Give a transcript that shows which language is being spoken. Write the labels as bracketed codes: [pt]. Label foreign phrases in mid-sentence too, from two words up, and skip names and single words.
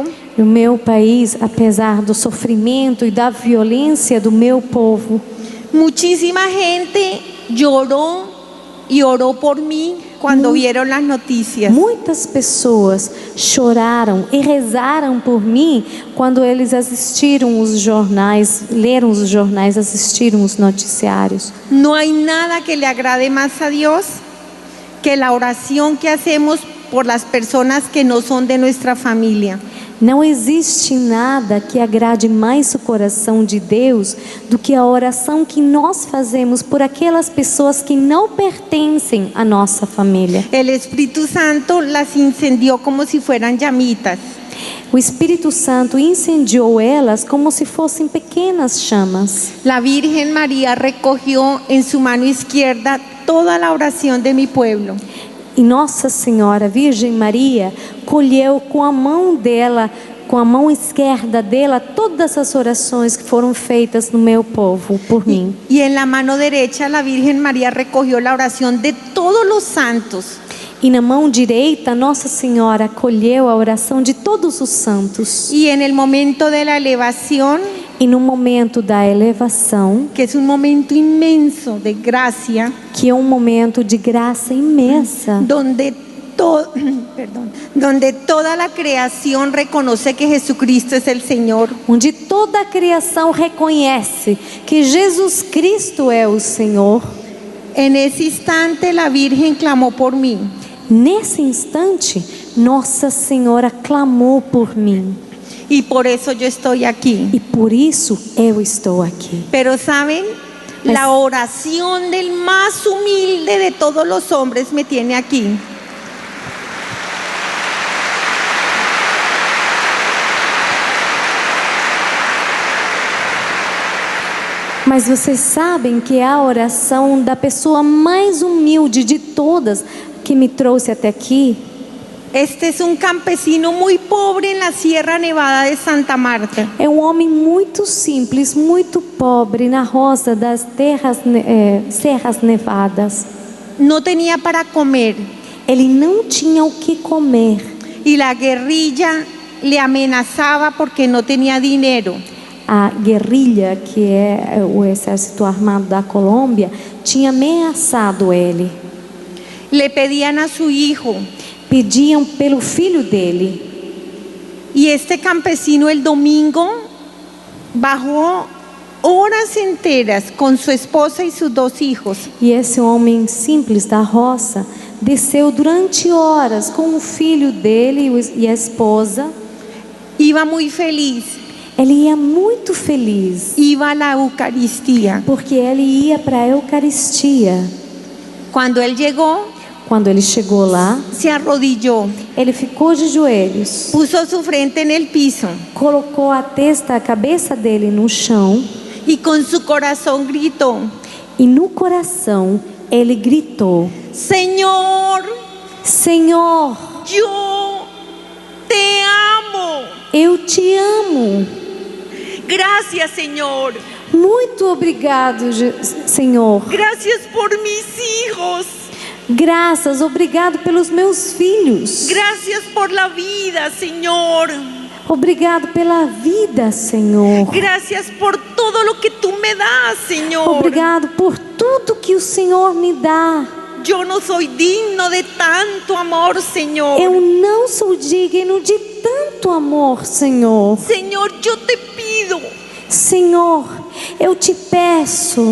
[pt] No meu país, apesar do sofrimento e da violência do meu povo, [es] muchísima gente lloró y oró por mí cuando vieron las noticias. [pt] muitas pessoas choraram e rezaram por mim quando eles assistiram os jornais, leram os jornais, assistiram os noticiários. [es] No hay nada que le agrade más a Dios que la oración que hacemos por las personas que no son de nuestra familia. [pt] Não existe nada que agrade mais o coração de Deus do que a oração que nós fazemos por aquelas pessoas que não pertencem à nossa família. [es] El Espíritu Santo las incendió como si fueran llamitas. [pt] O Espírito Santo incendiou elas como se fossem pequenas chamas. [es] La Virgen María recogió en su mano izquierda toda la oración de mi pueblo. [pt] E Nossa Senhora, Virgem Maria, colheu com a mão dela, com a mão esquerda dela, todas as orações que foram feitas no meu povo por mim. [es] Y en la mano derecha la Virgen María recogió la oración de todos los santos. [pt] E na mão direita, Nossa Senhora colheu a oração de todos os santos. [es] Y en el momento de la elevación, [pt] E no momento da elevação, [es] que es un momento inmenso de gracia, [pt] que é um momento de graça imensa, [es] donde, donde toda la creación reconoce que Jesucristo es el Señor. [pt] onde toda a criação reconhece que Jesus Cristo é o Senhor. [es] En ese instante la Virgen clamó por mí. [pt] Nesse instante, Nossa Senhora clamou por mim. [es] Y por eso yo estoy aquí. [pt] E por isso eu estou aqui. [es] Pero saben, la oración del más humilde de todos los hombres me tiene aquí. [pt] Mas vocês sabem que é a oração da pessoa mais humilde de todas que me trouxe até aqui. [es] Este es un campesino muy pobre en la Sierra Nevada de Santa Marta. [pt] É um homem muito simples, muito pobre na roça das Serras Nevadas. [es] No tenía para comer [pt] Ele não tinha o que comer. [es] y la guerrilla le amenazaba porque no tenía dinero. [pt] A guerrilha, que é o exército armado da Colômbia, tinha ameaçado ele. [es] Le pedían a su hijo. [pt] Pediam pelo filho dele. [es] Y este campesino el domingo bajó horas enteras con su esposa y sus 2 hijos. [pt] E esse homem simples da roça desceu durante horas com o filho dele e a esposa. [es] Iba muy feliz. [pt] Ele ia muito feliz, [es] Iba a la Eucaristía. [pt] porque ele ia para a Eucaristia. [es] Cuando él llegó, [pt] Quando ele chegou lá, [es] se arrodilló, [pt] ele ficou de joelhos, [es] puso su frente en el piso [pt] colocou a cabeça dele no chão, [es] y con su corazón gritó: [pt] e no coração ele gritou: [es] Señor, [pt] Senhor, [es] yo te amo. [pt] eu te amo. [es] Gracias, Señor. [pt] Muito obrigado, Senhor. [es] Gracias por mis hijos. [pt] Graças, obrigado pelos meus filhos. [es] Gracias por la vida, Señor. [pt] Obrigado pela vida, Senhor. [es] Gracias por todo lo que tú me das, Señor. [pt] Obrigado por tudo que o Senhor me dá. [es] Yo no soy digno de tanto amor, Señor. [pt] Eu não sou digno de tanto amor, Senhor. [es] Señor, yo te pido [pt] Senhor, eu te peço